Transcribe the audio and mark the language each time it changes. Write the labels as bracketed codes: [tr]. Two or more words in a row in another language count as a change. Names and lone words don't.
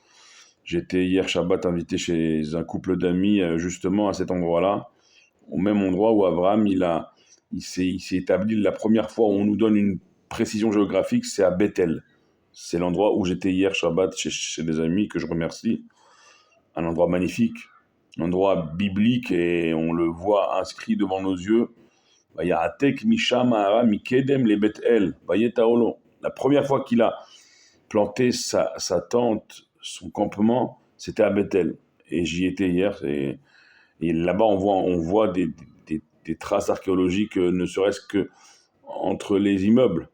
[fr] J'étais hier Shabbat invité chez un couple d'amis justement à cet endroit-là, au même endroit où Abraham il s'est établi la première fois où on nous donne une précision géographique, c'est à Bethel. C'est l'endroit où j'étais hier Shabbat chez des amis que je remercie. Un endroit magnifique, un endroit biblique et on le voit inscrit devant nos yeux. [he] ויעתק משם ההרה מקדם לבית אל ויט אהלה. [fr] La première fois qu'il a planté sa tente, son campement, c'était à Bethel. Et j'y étais hier. Et là-bas, on voit des traces archéologiques, ne serait-ce que entre les immeubles.